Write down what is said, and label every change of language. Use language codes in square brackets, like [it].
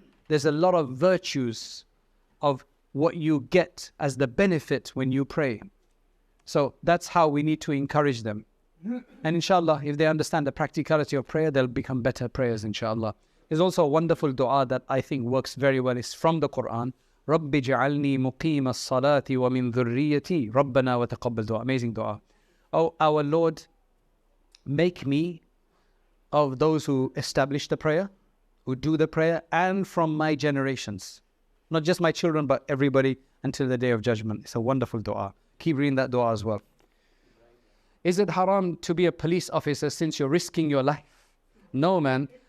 [en] There's a lot of virtues of what you get as the benefit when you pray. So that's how we need to encourage them. And inshallah, if they understand the practicality of prayer, they'll become better prayers, inshallah. There's also a wonderful dua that I think works very well. It's from the Quran. [ar] رَبِّ جَعَلْنِي مُقِيمَ الصَّلَاةِ وَمِن ذُرِّيَّتِي رَبَّنَا وَتَقَبَّلْ [en] dua. Amazing dua. Oh, our Lord, make me of those who establish the prayer, who do the prayer, and from my generations. Not just my children, but everybody until the day of judgment. It's a wonderful dua. Keep reading that dua as well. Is it haram to be a police officer since you're risking your life? No, man.